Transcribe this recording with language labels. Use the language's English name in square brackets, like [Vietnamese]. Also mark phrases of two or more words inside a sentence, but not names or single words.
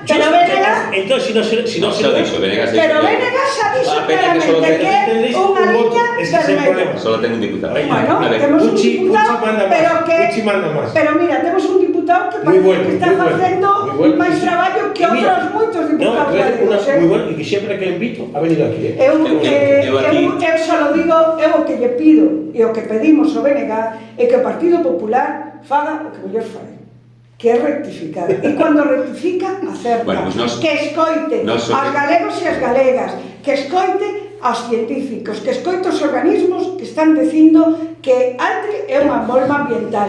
[Spanish] Entonces, si no se lo [Galician] dixo, Venegas... Pero Venegas xa dixo claramente que é unha liña vermella. Solo ten un diputado. Bueno, temos un diputado, pero mira, temos un diputado que parece que está facendo máis traballo que outros moitos diputados galegos. [Spanish] Muy bueno, y que siempre que le invito ha venido aquí. [Galician] Eu só lo digo, eu o que lle pido e o que pedimos ao BNG é que o Partido Popular faga o que mellor fai, que é rectificar. E cando rectifica, acerta. Que escoite aos galegos e as galegas, que escoite aos científicos, que escoite os organismos que están dicindo que Altri é unha bomba ambiental.